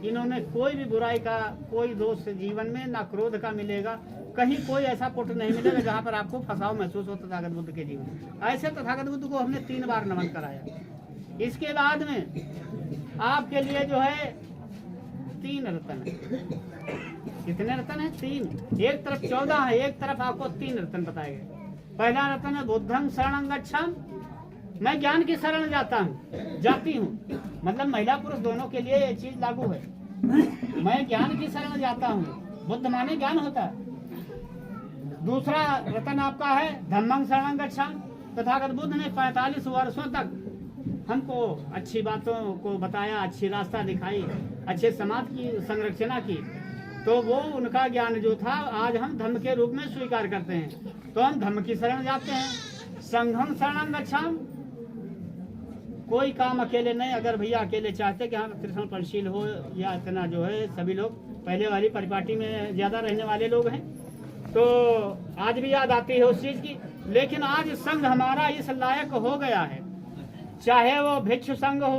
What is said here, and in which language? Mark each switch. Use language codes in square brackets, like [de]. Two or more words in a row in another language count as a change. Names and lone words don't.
[hi] इन्होंने कोई भी बुराई का कोई दोष जीवन में ना क्रोध का मिलेगा, कहीं कोई ऐसा पुट नहीं मिलेगा जहाँ पर आपको फंसाव महसूस हो तथागत बुद्ध के जीवन में। ऐसे तथागत बुद्ध को हमने 3 बार नमन कराया। इसके बाद में आपके लिए जो है 3 रत्न है। कितने रत्न है? 3। एक तरफ 14 है, एक तरफ आपको 3 रत्न बताए गए। पहला रत्न है [pi] बुद्धं शरणं गच्छामि, [hi] मैं ज्ञान की शरण जाती हूँ। मतलब महिला पुरुष दोनों के लिए ये चीज लागू है। मैं ज्ञान की शरण जाता हूँ, बुद्ध माने ज्ञान होता है। दूसरा रत्न आपका है [pi] धम्मं शरणं गच्छामि, [hi] तथागत बुद्ध ने 45 वर्षों तक हमको अच्छी बातों को बताया, अच्छी रास्ता दिखाई, अच्छे समाज की संरचना की। तो वो उनका ज्ञान जो था आज हम धम्म के रूप में स्वीकार करते हैं। तो हम धम्म की शरण जाते हैं। [pi] संघं शरणं गच्छामि, [hi] कोई काम अकेले नहीं। अगर भैया अकेले चाहते कि हम कृष्ण पंचशील हो या इतना जो है सभी लोग पहले वाली परिपाटी में ज्यादा रहने वाले लोग हैं, तो आज भी याद आती है उस चीज की। लेकिन आज संघ हमारा इस लायक हो गया है, चाहे वो भिक्षु संघ हो।